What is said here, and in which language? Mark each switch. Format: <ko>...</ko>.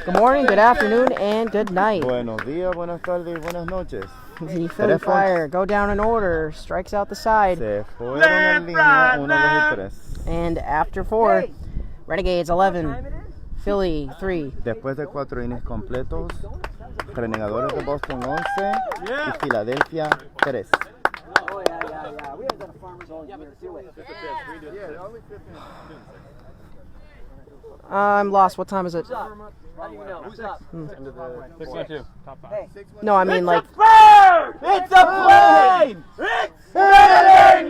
<en>Good morning, good afternoon, and good night.</en> <es>Buenos días, buenas tardes y buenas noches.</es> <en>The Philly Fire go down in order, strikes out the side.</en> <es>Se fueron en línea 1, 2 y 3.</es> <en>And after 4, Renegades 11, Philly 3.</en> <es>Después de 4 innings completos, Renegadores de Boston 11 y Filadelfia 3.</es> <en>Oh, yeah. We haven't done a farmer's all year, do it. I'm lost. What time is it? What's up? How do you know? Who's up? End of the 6-2. Top 5. Hey. No, I mean like. It's a plane! It's a plane!</en>